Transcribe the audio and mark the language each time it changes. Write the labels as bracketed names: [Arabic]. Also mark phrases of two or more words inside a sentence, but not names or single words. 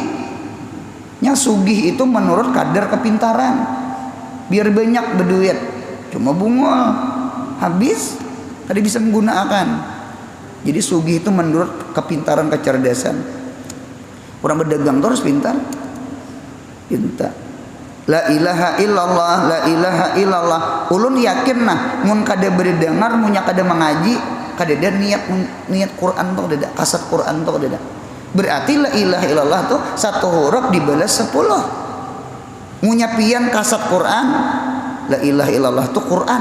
[Banjar] Nya sugih itu menurut kadar kepintaran. Biar banyak berduit, cuma bungol habis tadi bisa menggunakan. Jadi sugih itu menurut kepintaran kecerdasan. Orang berdagang terus pintar. Pintar. [Arabic] La ilaha illallah, la ilaha illallah. [Banjar] Ulun yakin nah mun kada berdengar, munya kada mengaji, kada ada niat Quran tuh kada, kasat Quran tuh kada. Berarti [Arabic] la ilaha illallah [Banjar] tuh 1 huruf dibalas 10. Munya pian kasat Quran, [Arabic] la ilaha illallah [Banjar] tuh Quran.